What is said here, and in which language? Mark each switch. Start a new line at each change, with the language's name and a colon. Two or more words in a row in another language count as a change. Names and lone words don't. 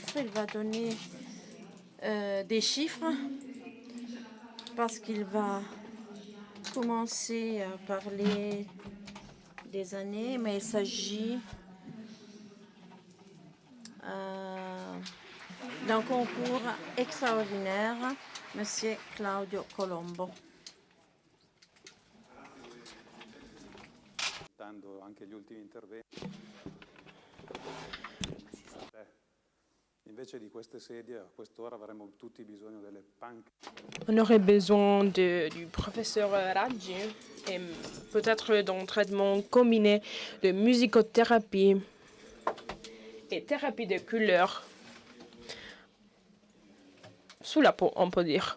French: Il va donner des chiffres parce qu'il va commencer à parler des années, mais il s'agit d'un concours extraordinaire, Monsieur Claudio Colombo.
Italian: Anche gli ultimi interventi. Invece di queste sedie, a quest'ora avremmo tutti bisogno delle panche.
French: On aurait besoin du professeur Raggi et peut-être d'un traitement combiné de musicothérapie et thérapie de couleur sous la peau, on peut dire.